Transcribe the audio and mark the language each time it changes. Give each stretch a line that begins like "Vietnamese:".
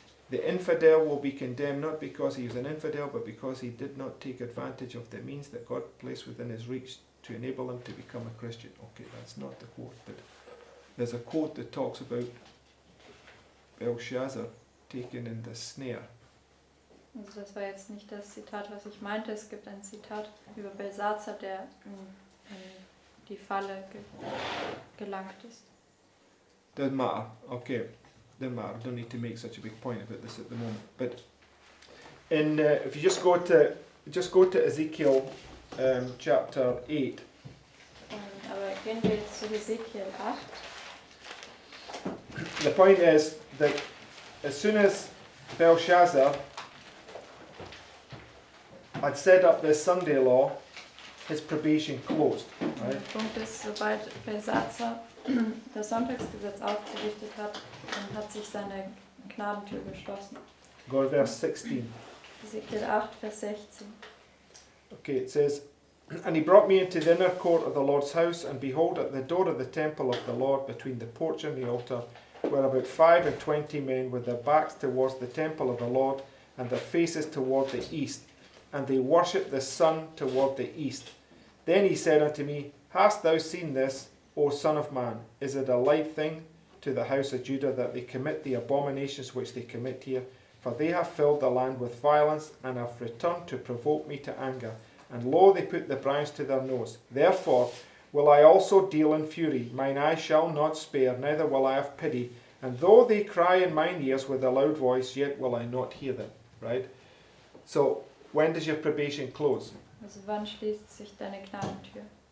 English: The infidel will be condemned not because he is an infidel, but because he did not take advantage of the means that God placed within his reach to enable him to become a Christian. Okay, that's not the quote, but there's a quote that talks about Belshazzar taken in the snare.
German: Also das war jetzt nicht das Zitat, was ich meinte. Es gibt ein Zitat über Belshazzar, der in die Falle gelangt ist.
English: Doesn't matter. Okay. Doesn't matter. Don't need to make such a big point about this at the moment. But in if you just go to Ezekiel chapter 8.
German: Aber gehen wir jetzt zu Ezekiel 8.
English: The point is that as soon as Belshazzar had set up this Sunday law, his probation closed. Right?
German: Der Punkt ist, sobald Belshazzar das Sonntagsgesetz aufgerichtet hat, dann hat sich seine Gnadentür geschlossen.
English: Go to verse 16.
German: Ezekiel 8, Vers 16.
English: Okay, it says, And he brought me into the inner court of the Lord's house, and behold, at the door of the temple of the Lord, between the porch and the altar, were about 25 men with their backs towards the temple of the Lord, and their faces toward the east. And they worshipped the sun toward the east. Then he said unto me, Hast thou seen this, O son of man? Is it a light thing to the house of Judah that they commit the abominations which they commit here? For they have filled the land with violence, and have returned to provoke me to anger. And lo, they put the branch to their nose. Therefore will I also deal in fury. Mine eye shall not spare, neither will I have pity. And though they cry in mine ears with a loud voice, yet will I not hear them. Right? So, when does your probation close?
German: Also wann schließt sich deine Gnadentür?